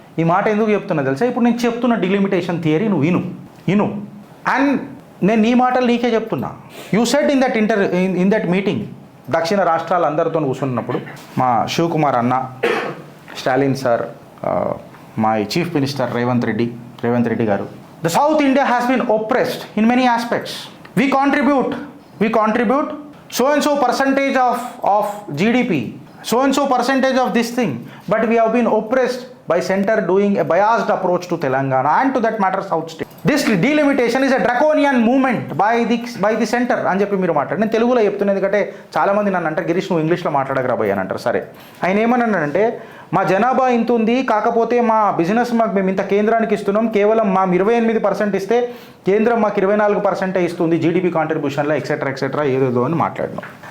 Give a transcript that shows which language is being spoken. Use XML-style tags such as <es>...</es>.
<te>ఈ మాట ఎందుకు చెప్తున్నా తెలుసా? ఇప్పుడు నేను చెప్తున్న డిలిమిటేషన్ థియరీ నువ్వు విను అండ్ నేను నీ మాటలు నీకే చెప్తున్నా.</te> <en>you said in that meeting,</en> <te>దక్షిణ రాష్ట్రాలు అందరితో కూర్చున్నప్పుడు మా శివకుమార్ అన్న, స్టాలిన్ సార్, మా చీఫ్ మినిస్టర్ రేవంత్ రెడ్డి గారు,</te> <en>the South India has been oppressed in many aspects. We contribute so and so percentage of GDP, so and so percentage of this thing, but we have been oppressed by center doing a biased approach to Telangana and to that matter South state. This delimitation is a draconian movement by the center</en> <te>అని చెప్పి మీరు మాట్లాడు. నేను తెలుగులో చెప్తున్నాను ఎందుకంటే చాలామంది నన్ను అంటారు, గిరీష్ నువ్వు ఇంగ్లీష్లో మాట్లాడగరా భయ్ అని అంటారు. సరే, ఆయన ఏమన్నానంటే మా జనాభా ఇంత ఉంది, కాకపోతే మా బిజినెస్ మేము ఇంత కేంద్రానికి ఇస్తున్నాం, కేవలం మా 28% ఇస్తే కేంద్రం మాకు 24% ఇస్తుంది జీడిపి కాంట్రిబ్యూషన్లో ఎక్సెట్రా ఏదేదో అని మాట్లాడినాం.</te>